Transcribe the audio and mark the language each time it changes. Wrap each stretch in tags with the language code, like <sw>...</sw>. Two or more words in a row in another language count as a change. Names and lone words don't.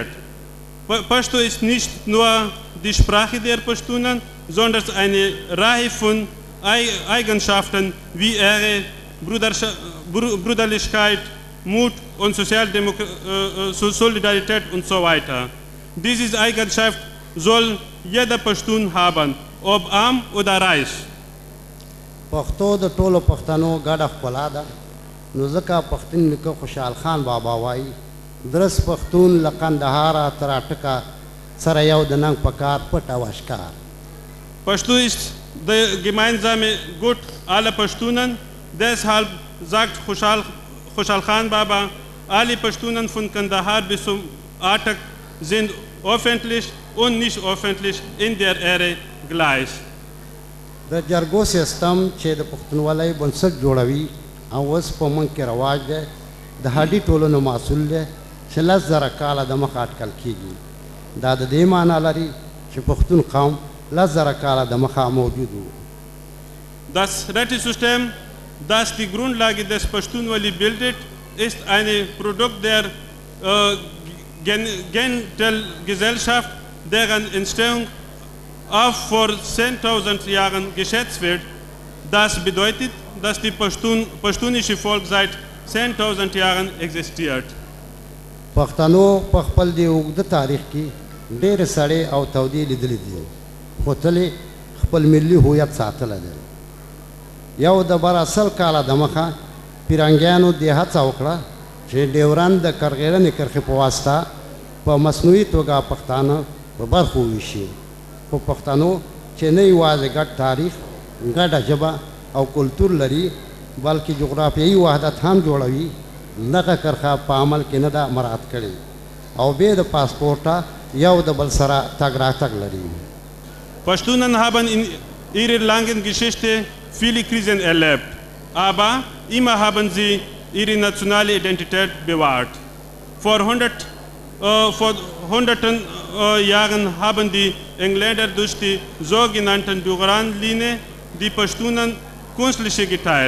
<de>Pashto ist nicht nur die Sprache der Pashtunen, sondern eine Reihe von Eigenschaften wie Ehre, Brüderlichkeit, Mut und Solidarität und so weiter. Diese Eigenschaft soll jeder Pashtun haben, ob arm oder reich.</de> <ps>پښتو د ټولو پښتنو ګډه ښکلا ده، نو ځکه پښتون نیکه خوشحال خان بابا وایي درس پښتون له قندهاره تر اټکه سره یو د ننګ په کار پټ او اشکار.</ps> <de>Pashto ist der gemeinsame Gut aller Pashtunen. Deshalb sagt Khushal Khan Baba, alle Pashtunen von Kandahar bis zum Atak sind öffentlich und nicht öffentlich in der Ehre gleich.</de> <ps>د جرګو سیستم چې د پښتونولۍ بنسټ جوړوي او اوس په موږ کې رواج دی د هډي ټولنو محصول دی چې 10,000 کاله د مخه اټکل کیږي دا د دې معنی لري چې پښتون قوم 10,000 کاله د مخه موجود و.</ps> <de>Das Rätesystem, das die Grundlage des Pashtunwali bildet, ist ein Produkt der Gentel-Gesellschaft, deren Entstehung auch vor 10.000 Jahren geschätzt wird. Das bedeutet, dass die pashtunische Volk seit 10.000 Jahren existiert.</de> <ps>پښتنو په خپل دی اوږده تاریخ کې ډېر سړې او تودې لیدلې دي خو تل خپل ملي هویت ساتلی دی. یو د بر اصل کاله د مخه پیرنګیانو دې هڅه وکړه چې ډیورند د کرغېړنې کرښې په واسطه په مصنوعي توګه پښتانه په برخو وویشي خو پښتنو چې نه یوازې ګډ تاریخ ګډه ژبه او کلتور لري بلکې جغرافیایي وحدت هم جوړوي دغه کرښه په عمل کې نه ده مراعات کړې او بې د پاسپورټه یو د بل سره تګ راتګ لري.</ps> <de>Pashtunen haben in ihrer langen Geschichte viele Krisen erlebt, aber immer haben sie ihre nationale Identität bewahrt. Vor hunderten Jahren haben die Engländer durch die sogenannten Duran-Linie die Pashtunen künstlich geteilt.</de>